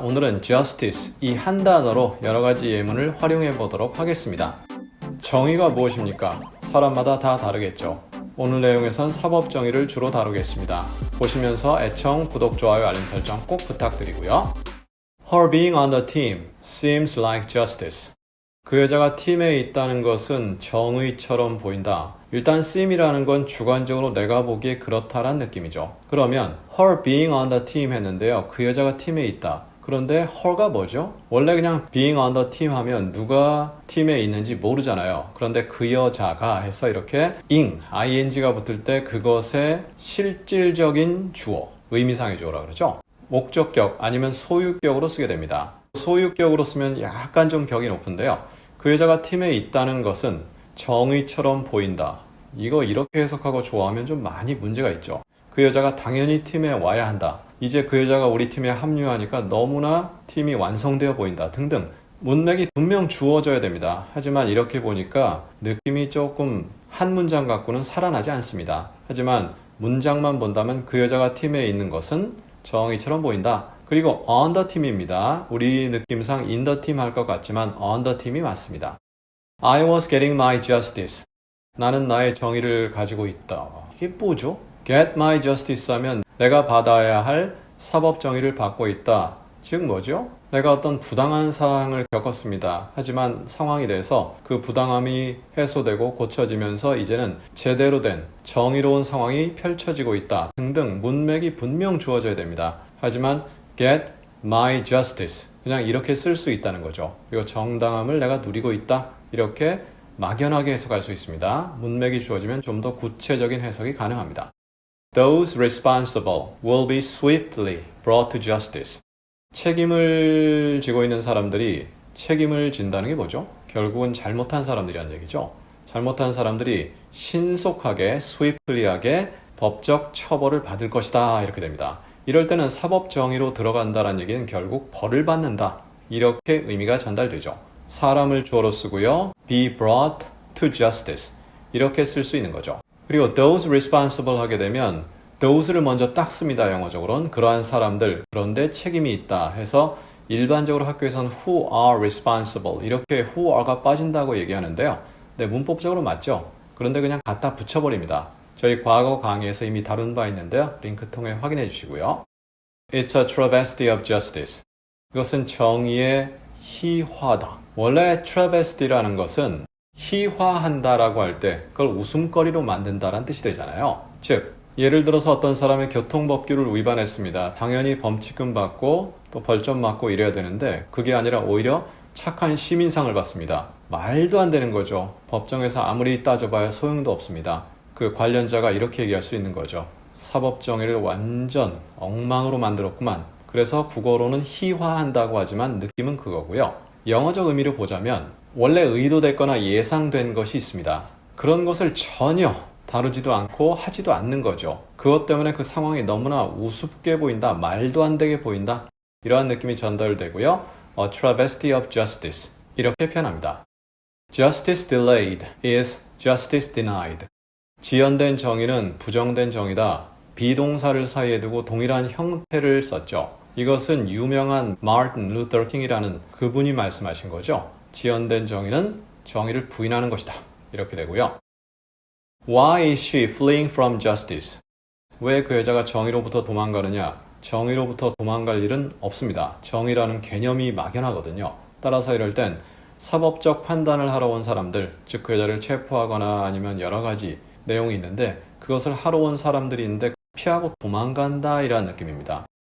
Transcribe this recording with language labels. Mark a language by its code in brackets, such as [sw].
[ko] 오늘은 justice, 이 한 단어로 여러 가지 예문을 활용해 보도록 하겠습니다. 정의가 무엇입니까? 사람마다 다 다르겠죠. 오늘 내용에선 사법정의를 주로 다루겠습니다. 보시면서 애청, 구독, 좋아요, 알림 설정 꼭 부탁드리고요. [en] Her being on the team seems like justice. [ko] 그 여자가 팀에 있다는 것은 정의처럼 보인다. 일단 seem이라는 건 주관적으로 내가 보기에 그렇다란 느낌이죠. 그러면 [en] her being on the team [ko] 했는데요. 그 여자가 팀에 있다. 그런데 her가 뭐죠? 원래 그냥 [en] being on the team [ko] 하면 누가 팀에 있는지 모르잖아요. 그런데 그 여자가 해서 이렇게 ing가 붙을 때 그것의 실질적인 주어, 의미상의 주어라 그러죠. 목적격 아니면 소유격으로 쓰게 됩니다. 소유격으로 쓰면 약간 좀 격이 높은데요. 그 여자가 팀에 있다는 것은 정의처럼 보인다. 이거 이렇게 해석하고 좋아하면 좀 많이 문제가 있죠. 그 여자가 당연히 팀에 와야 한다. 이제 그 여자가 우리 팀에 합류하니까 너무나 팀이 완성되어 보인다. 등등. 문맥이 분명 주어져야 됩니다. 하지만 이렇게 보니까 느낌이 조금 한 문장 갖고는 살아나지 않습니다. 하지만 문장만 본다면 그 여자가 팀에 있는 것은 정의처럼 보인다. 그리고 [en] on the team [ko] 입니다. 우리 느낌상 [en] in the team [ko] 할 것 같지만 [en] on the team [ko] 이 맞습니다. [en] I was getting my justice. [ko] 나는 나의 정의를 가지고 있다. 이게 뭐죠? [en] Get my justice [ko] 하면 내가 받아야 할 사법 정의를 받고 있다. 즉 뭐죠? 내가 어떤 부당한 사항을 겪었습니다. 하지만 상황이 돼서 그 부당함이 해소되고 고쳐지면서 이제는 제대로 된 정의로운 상황이 펼쳐지고 있다. 등등 문맥이 분명 주어져야 됩니다. 하지만 [en] get my justice. [ko] 그냥 이렇게 쓸 수 있다는 거죠. 그리고 정당함을 내가 누리고 있다. 이렇게 막연하게 해석할 수 있습니다. 문맥이 주어지면 좀 더 구체적인 해석이 가능합니다. [en] Those responsible will be swiftly brought to justice. [ko] 책임을 지고 있는 사람들이 책임을 진다는 게 뭐죠? 결국은 잘못한 사람들이란 얘기죠. 잘못한 사람들이 신속하게, swiftly하게 법적 처벌을 받을 것이다. 이렇게 됩니다. 이럴 때는 사법 정의로 들어간다는 얘기는 결국 벌을 받는다. 이렇게 의미가 전달되죠. 사람을 주어로 쓰고요. [en] be brought to justice. [ko] 이렇게 쓸 수 있는 거죠. 그리고 [en] those responsible [ko] 하게 되면 those를 먼저 딱 씁니다. 영어적으로는. 그러한 사람들, 그런데 책임이 있다 해서 일반적으로 학교에서는 [en] who are responsible [ko] 이렇게 who are가 빠진다고 얘기하는데요. 네, 문법적으로 맞죠? 그런데 그냥 갖다 붙여버립니다. 저희 과거 강의에서 이미 다룬 바 있는데요. 링크 통해 확인해 주시고요. [en] It's a travesty of justice. [ko] 이것은 정의의 희화다. 원래 travesty라는 것은 희화한다라고 할 때 그걸 웃음거리로 만든다라는 뜻이 되잖아요. 즉, 예를 들어서 어떤 사람의 교통법규를 위반했습니다. 당연히 범칙금 받고 또 벌점 맞고 이래야 되는데 그게 아니라 오히려 착한 시민상을 받습니다. 말도 안 되는 거죠. 법정에서 아무리 따져봐야 소용도 없습니다. 그 관련자가 이렇게 얘기할 수 있는 거죠. 사법정의를 완전 엉망으로 만들었구만. 그래서 국어로는 희화한다고 하지만 느낌은 그거고요. 영어적 의미로 보자면 원래 의도됐거나 예상된 것이 있습니다. 그런 것을 전혀 다루지도 않고 하지도 않는 거죠. 그것 때문에 그 상황이 너무나 우습게 보인다, 말도 안 되게 보인다. 이러한 느낌이 전달되고요. [en] A travesty of justice [ko] 이렇게 표현합니다. [en] Justice delayed is justice denied. [ko] 지연된 정의는 부정된 정의다. 비동사를 사이에 두고 동일한 형태를 썼죠. 이것은 유명한 마틴 루터 킹이라는 그분이 말씀하신 거죠. 지연된 정의는 정의를 부인하는 것이다. 이렇게 되고요. [en] Why is she fleeing from justice? [ko] 왜 그 여자가 정의로부터 도망가느냐? 정의로부터 도망갈 일은 없습니다. 정의라는 개념이 막연하거든요. 따라서 이럴 땐 사법적 판단을 하러 온 사람들, 즉 그 여자를 체포하거나 아니면 여러 가지 내용이 있는데 그것을 하러 온 사람들이 있는데 피하고 도망간다 이라는 느낌입니다.